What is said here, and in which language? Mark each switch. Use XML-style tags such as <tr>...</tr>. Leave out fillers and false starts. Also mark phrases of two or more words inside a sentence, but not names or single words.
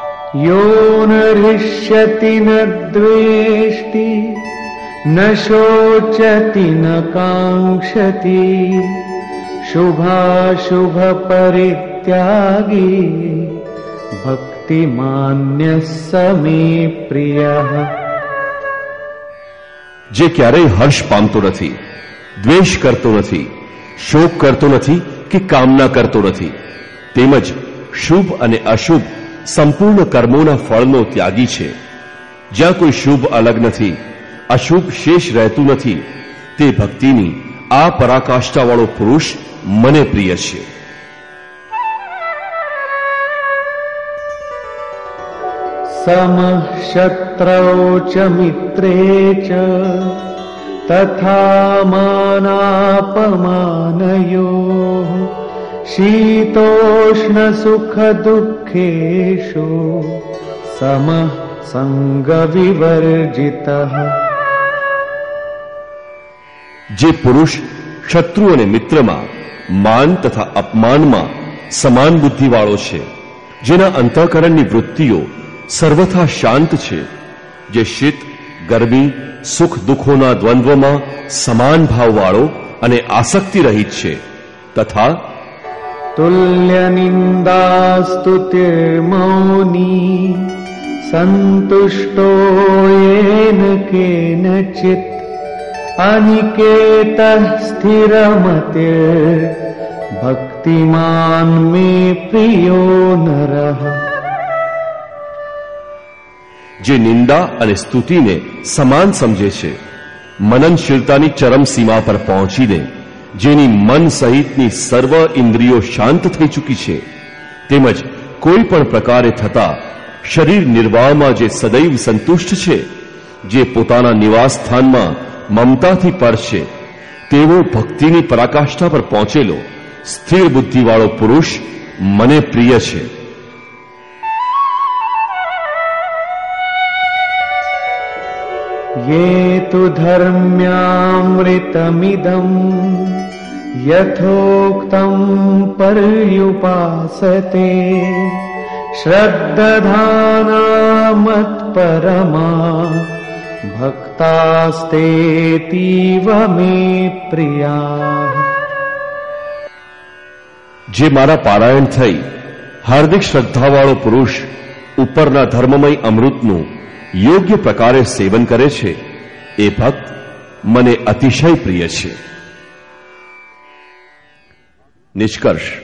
<sa>यो न हृष्यति न द्वेष्टि न शोचति न काङ्क्षति शुभाशुभ परित्यागी भक्तिमान्यः स मे प्रियः।</sa> <gu>જે ક્યારેય હર્ષ પામતો નથી, દ્વેષ કરતો નથી, શોક કરતો નથી કે કામના કરતો નથી, તેમજ શુભ અને અશુભ સંપૂર્ણ કર્મોના ફળનો ત્યાગી છે, જ્યાં કોઈ શુભ અલગ નથી, અશુભ શેષ રહેતું નથી, તે ભક્તિની આ પરાકાષ્ઠાવાળો પુરુષ મને પ્રિય છે.</gu> <sa>समः शत्रौ च मित्रे च तथा मानापमानयोः शीतोष्ण सुख दुःखेषु समः संग विवर्जितः।</sa> <gu>જે પુરુષ શત્રુ અને મિત્રમાં માન તથા અપમાનમાં સમાન બુદ્ધિવાળો છે, જેના અંતઃકરણની વૃત્તિઓ સર્વથા શાંત છે, જે શીત ગરમી સુખ દુઃખોના દ્વંદ્વમાં સમાન ભાવવાળો અને આસક્તિ રહિત છે, તથા</gu> <sa>तुल्य निंदास्तुतिर्मौनी संतुष्टो येन केनचित् अनिकेतः स्थिरमतिर् भक्तिमान् मे प्रियो नरः।</sa> <gu>જે નિંદા અને સ્તુતિને સમાન સમજે છે, મનનશીલતાની ચરમ સીમા પર પહોંચીને જેની મન સહિતની સર્વ ઇન્દ્રિયો શાંત થઈ ચૂકી છે, તેમજ કોઈ પણ પ્રકારે થતા શરીર નિર્વાહમાં જે સદૈવ સંતુષ્ટ છે, જે પોતાના નિવાસ સ્થાનમાં મમતાથી પર છે, તેવો ભક્તિની પરાકાષ્ઠા પર પહોંચેલો સ્થિર બુદ્ધિવાળો પુરુષ મને પ્રિય છે.</gu> <sa>ये तु धर्म्यामृतमिदम् यथोक्तं पर्युपासते श्रद्दधाना मत्परमा भक्तास्तेतीव मे प्रिया।</sa> <gu>જે મારા પારાયણ થઈ હાર્દિક શ્રદ્ધાવાળો પુરુષ ઉપરના ધર્મમય અમૃતનું યોગ્ય પ્રકારે સેવન કરે છે, એ ભક્ત મને અતિશય પ્રિય છે. નિષ્કર્ષ.</gu>